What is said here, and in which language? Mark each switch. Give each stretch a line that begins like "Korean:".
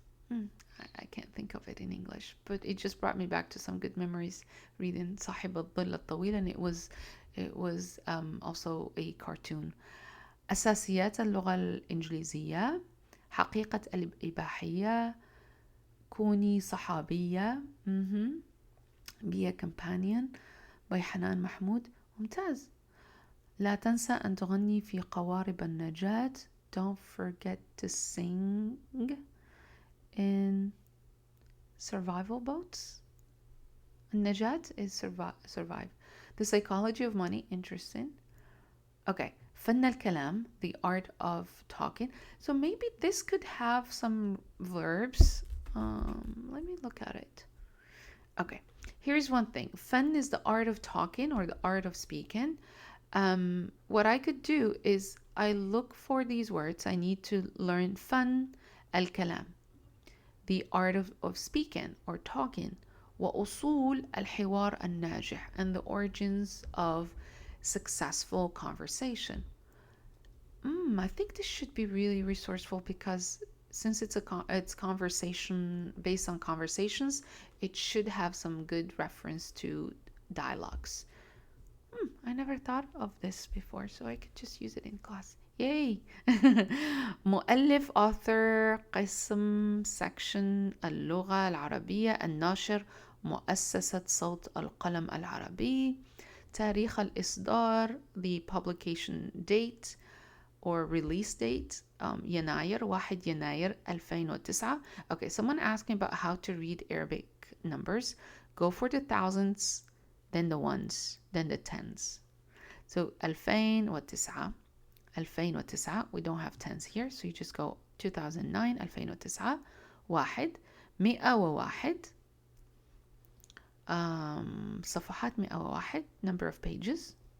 English: I can't think of it in English, but it just brought me back to some good memories reading
Arabic: صاحب الظل الطويل,
English: and it was also a cartoon.
Arabic: أساسيات اللغة الإنجليزية. حقيقة الإباحية. كوني صحابية.
English: Be a companion by حنان محمود.
Arabic: ممتاز. لا تنسى أن تغني في قوارب النجاة.
English: Don't forget to sing in survival boats. النجاة is survive. The psychology of money, interesting. Okay,
Arabic: فن الكلام,
English: the art of talking. So maybe this could have some verbs. Let me look at it. Okay, here's one thing. Fun is the art of talking or the art of speaking. What I could do is I look for these words. I need to learn fun الكلام, the art of speaking or talking.
Arabic: وأصول الحوار الناجح,
English: and the origins of successful conversation. I think this should be really resourceful because since it's conversation based on conversations, it should have some good reference to dialogues. I never thought of this before, so I could just use it in class. Yay!
Arabic: مؤلف author قسم section اللغة العربية الناشر مؤسسة صوت القلم العربي تاريخ الإصدار
English: the publication date or release date
Arabic: يناير 1 يناير 2009.
English: Okay, someone asked me about how to read Arabic numbers. Go for the thousands, then the ones, then the tens. So 2009, 2009, we don't have tens here, so you just go 2009, 2009, واحد 101 صفحات 101 number of pages.